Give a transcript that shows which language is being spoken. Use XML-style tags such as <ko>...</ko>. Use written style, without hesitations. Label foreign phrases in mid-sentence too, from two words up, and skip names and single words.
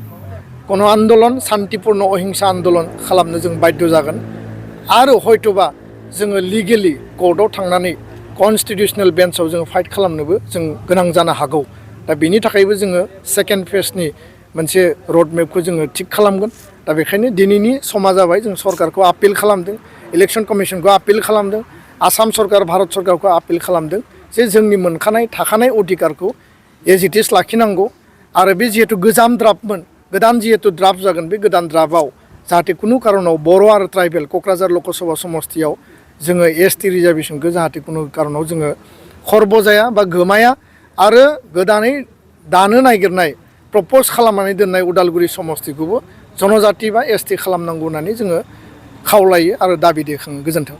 <brx>गण आन्दलन शान्तिपुर्ण अहिंसा आन्दलन खालामनो जों बाध्य जागोन आरो हयथ'बा जोङो</brx> <en>legally court</en> <brx>थांनानै</brx> <en>constitutional bench</en> <brx>जोङो फाइट खालामनोबो जों गोनां जानो हागौ दा बेनि थाखायबो जोङो सेकेन्ड फेजनि मोनसे</brx> <en>road map</en> <brx>जोङो थिग खालामगोन दा बेखायनो दिनैनि समा जाबाय जों सरकारखौ आपिल खालामदों</brx> <en>election commission</en> <brx>आपिल खालामदों आसाम सरकार भारत सरकारखौ आपिल खालामदों जे जोंनि मोनखानाय थाखानाय अधिकारखौ</brx> <en>as it is</en> <brx>लाखिनांगौ आरो बे जिहेतु गोजाम ड्राफ्टमोन गोदान जिहेतु ड्राफ्ट जागोन बे गोदान ड्राफ्टआव जाहाथे खुनु कारनाव बर' आरो ट्राइबेल क'क्राझार लकसभा समस्तियाव जोङो</brx> <en>ST reservation</en> <brx>जाहाथे खुनु कारनाव जोङो खर्ब जाया बा गोमाया आरो गोदानै दानो नागिरनाय प्रप'ज खालामनानै दोननाय उदालगुरि समस्तिखौबो जनजाति बा एसटि खालामनांगौ होननानै जोङो खावलायो आरो दाबि दैखाङो गोजोन्थों</brx>